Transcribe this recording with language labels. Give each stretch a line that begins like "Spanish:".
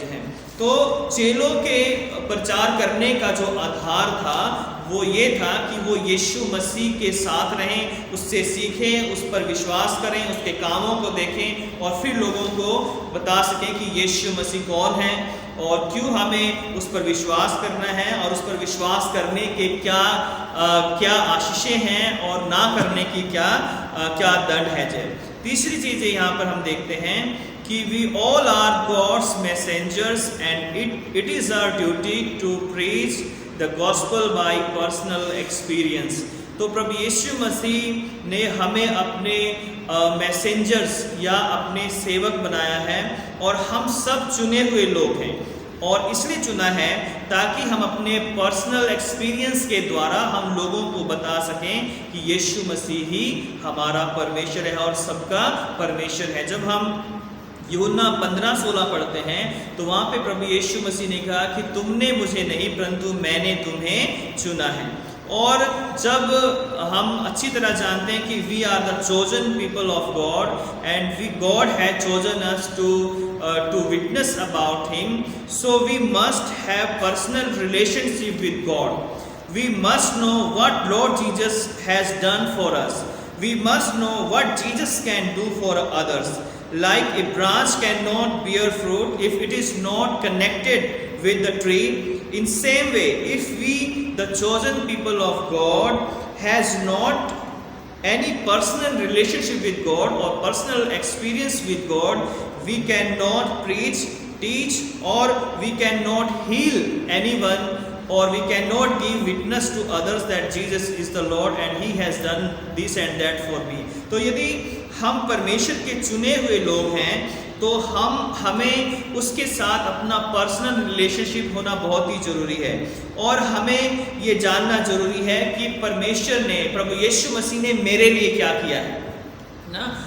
Hindi: जो है तो चेलों के प्रचार करने का जो आधार था वो ये था कि वो यीशु मसीह के साथ रहें, उससे सीखें, उस पर विश्वास करें, उसके कामों को देखें और फिर लोगों को बता सकें कि यीशु मसीह कौन है और क्यों हमें उस पर विश्वास करना है और उस पर विश्वास करने के क्या आशीषें हैं और ना करने की क्या दंड है। तीसरी चीज़ यहाँ पर हम देखते हैं कि
English: we all are God's messengers and it is our duty to preach the gospel by personal experience।
Hindi: तो प्रभु यीशु मसीह ने हमें अपने मैसेंजर्स या अपने सेवक बनाया है और हम सब चुने हुए लोग हैं, और इसलिए चुना है ताकि हम अपने पर्सनल एक्सपीरियंस के द्वारा हम लोगों को बता सकें कि यीशु मसीह ही हमारा परमेश्वर है और सबका परमेश्वर है। जब हम यूहन्ना 15:16 पढ़ते हैं तो वहाँ पे प्रभु यीशु मसीह ने कहा कि तुमने मुझे नहीं परंतु मैंने तुम्हें चुना है। और जब हम अच्छी तरह जानते हैं कि
English: We are the chosen people of God and God has chosen us to witness about him, so we must have personal relationship with God. We must know what Lord Jesus has done for us. We must know what Jesus can do for others. Like a branch cannot bear fruit if it is not connected with the tree, in same way, if we, the chosen people of God, has not any personal relationship with God or personal experience with God, we cannot preach, teach, or we cannot heal anyone, or we cannot give witness to others that Jesus is the Lord and He has done this and that for me।
Hindi: तो यदि हम परमेश्वर के चुने हुए लोग हैं तो हमें उसके साथ अपना पर्सनल रिलेशनशिप होना बहुत ही ज़रूरी है, और हमें ये जानना ज़रूरी है कि परमेश्वर ने, प्रभु यीशु मसीह ने मेरे लिए क्या किया है ना।